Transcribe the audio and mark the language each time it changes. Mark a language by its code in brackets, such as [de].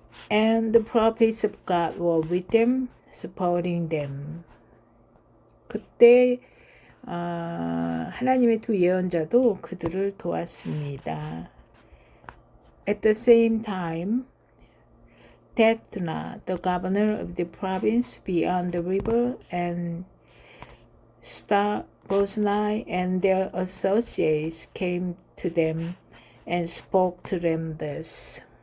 [en] And the prophets of God were with them, supporting them. [ko] 그때 하나님의 두 예언자도 그들을 도왔습니다. [en] At the same time, Tetna, the governor of the province beyond the river, and Boznai and their associates came to them and spoke to them thus.